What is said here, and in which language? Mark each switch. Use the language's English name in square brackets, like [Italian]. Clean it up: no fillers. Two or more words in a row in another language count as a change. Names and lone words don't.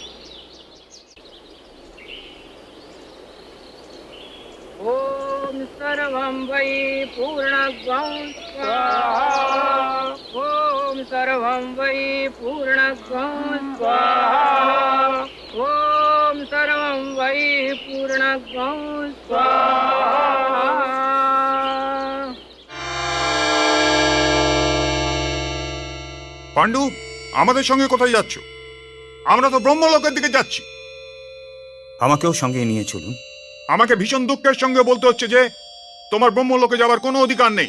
[Sanskrit] ॐ सर्वं वै पूर्णगं स्वाहा। ॐ सर्वं वै पूर्णगं स्वाहा। ॐ सर्वं वै पूर्णगं स्वाहा। [Bangla] পাণ্ডু, আমাদের সঙ্গে কোথায় যাচ্ছ? আমরা তো ব্রহ্মলোকের দিকে যাচ্ছি। আমাকেও সঙ্গে নিয়ে চলুন। আমাকে ভীষণ দুঃখের সঙ্গে বলতে হচ্ছে যে তোমার ব্রহ্মলোকে যাবার কোনো অধিকার নেই।